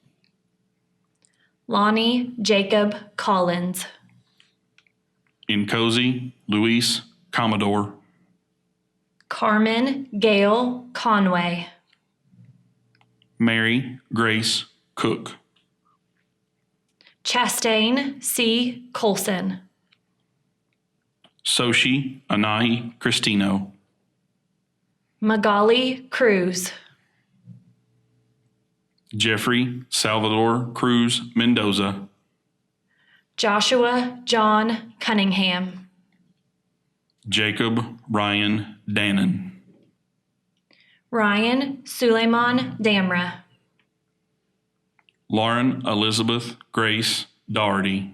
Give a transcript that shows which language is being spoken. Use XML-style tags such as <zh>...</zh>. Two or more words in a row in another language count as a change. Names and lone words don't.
<en>Lonnie Jacob Collins. Nkosi Luis Commodore. Carmen Gail Conway. Mary Grace Cook. Chastain C. Colson. Soshi Anahi Cristino. Magali Cruz. Jeffrey Salvador Cruz Mendoza. Joshua John Cunningham. Jacob Ryan Dannon. Ryan Suleiman Damra. Lauren Elizabeth Grace Doherty.</en>